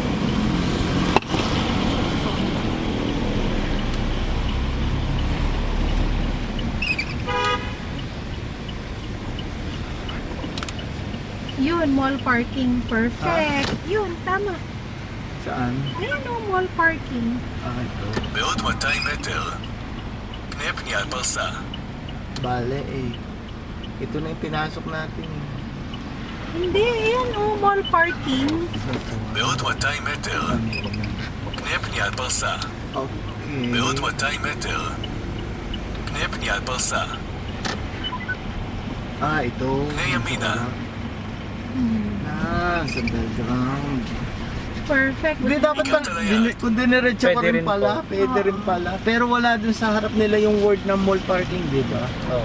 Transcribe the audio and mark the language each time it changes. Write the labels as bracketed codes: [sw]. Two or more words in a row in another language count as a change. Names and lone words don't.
[tl] Yun, [en] mall parking. [tl] Perfect. Yun, tama. Saan? Ayan o, [en] mall parking. [tl] Ito. [he] בעוד 200 מטר. פני פניית פרסה. [tl] Bale eh. Ito na yung pinasok natin. Hindi, yan oh, [en] mall parking. [he] בעוד 200 מטר, פנה פנייה על פרסה. [tl] Okay. [he] בעוד 200 מטר, פנה פנייה על פרסה. [tl] Ito. [he] פני ימינה. [tl] Sa background. Perfect. Hindi, dapat Ikaw talaga. kung diniretso ka Pwede rin rin pala, po. pwede rin pala. Pero wala dun sa harap nila yung word na [en] mall parking, [tl] di ba? Oh.